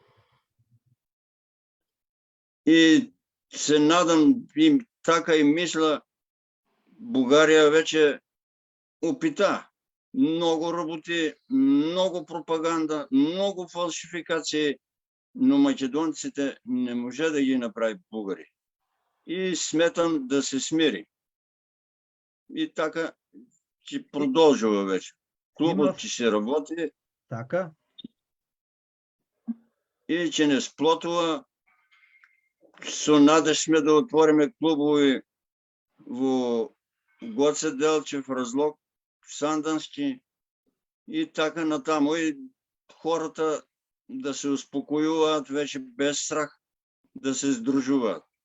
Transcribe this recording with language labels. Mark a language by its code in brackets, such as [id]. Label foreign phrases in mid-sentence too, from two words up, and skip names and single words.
[bg] И се надам, и така и мисля, Бугария вече опита много работи, много пропаганда, много фалшификации, но македонците не може да ги направи българи. И сметам да се смири. И така че продължава вече. Клубът че се работи Така? и че не сплотува. [mk] Со надеж сме да отвориме клубови во Гоце Делчев, Разлог, Сандански и така натаму. [bg] И хората да се успокоюват вече без страх, да се сдружуват.